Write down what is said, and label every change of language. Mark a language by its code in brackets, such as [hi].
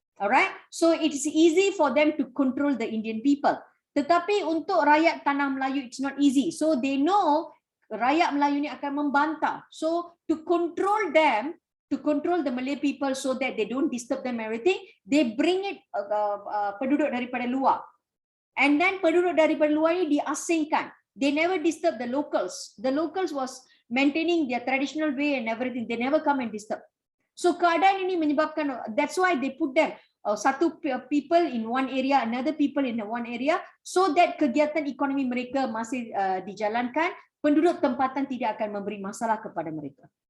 [en] Alright, so it's easy for them to control the Indian people. [ms] Tetapi untuk rakyat Tanah Melayu [en] it's not easy. So they know [ms] rakyat Melayu ni akan membantah. [en] So to control them, to control the Malay people so that they don't disturb them everything, they bring it [ms] penduduk daripada luar. [en] And then [ms] penduduk daripada luar ni diasingkan. [en] They never disturb the locals. The locals was maintaining their traditional way and everything. They never come and disturb. [ms] So keadaan ini menyebabkan, [en] that's why they put them. [ms] satu [en] people in one area, [ms] another people in one area, so that kegiatan ekonomi mereka masih dijalankan, penduduk tempatan tidak akan memberi masalah kepada mereka.